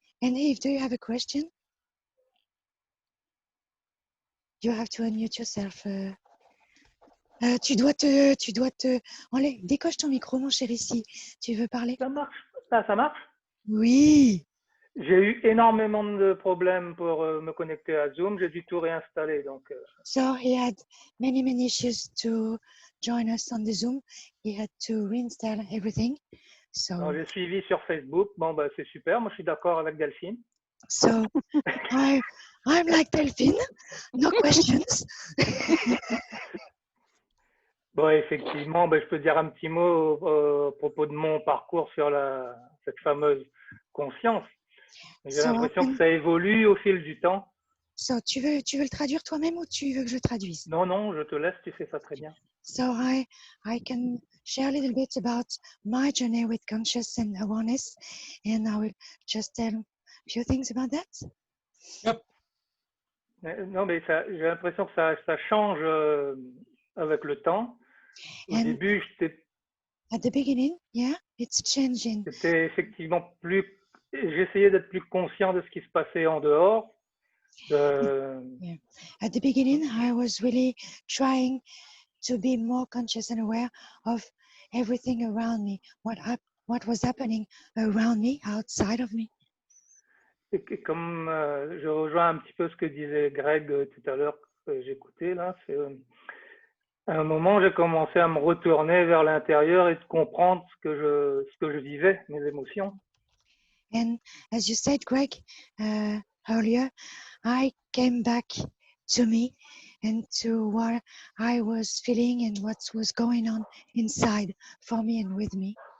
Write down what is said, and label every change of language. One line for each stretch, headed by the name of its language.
English: And Eve, do you have a question? You have to unmute yourself.
French: Tu dois te. Enlève, décoche ton micro, mon chéri, si tu veux parler. Ça marche. Ça marche. Oui. J'ai eu énormément de problèmes pour me connecter à Zoom. J'ai dû tout réinstaller. Donc,
English: So he had many issues to join us on the Zoom. He had to reinstall everything. So
French: j'ai suivi sur Facebook. Bon, bah, c'est super. Moi, je suis d'accord avec Delphine.
English: so I'm like Delphine. No questions.
French: Bon, effectivement, bah, je peux dire un petit mot à propos de mon parcours sur cette fameuse conscience. J'ai
English: So,
French: l'impression que ça évolue au fil du temps. So tu veux le traduire toi-même ou tu veux que je traduise? Non, je te laisse, tu fais ça très bien.
English: So I can share a little bit about my journey with conscious and awareness, and I will just tell a few things about that. Yep.
French: Non, mais j'ai l'impression que ça change avec le temps. Au
English: And
French: début,
English: at the beginning, yeah, it's changing.
French: j'étais effectivement j'essayais d'être plus conscient de ce qui se passait en dehors.
English: Yeah. At the beginning, I was really trying to be more conscious and aware of everything around me, what was happening around me, outside of me.
French: Et comme je rejoins un petit peu ce que disait Greg tout à l'heure que j'écoutais là, à un moment j'ai commencé à me retourner vers l'intérieur et de comprendre ce que je vivais, mes émotions.
English: And as you said, Greg, earlier, I came back to me and to what I was feeling and what was going on inside for me and with me.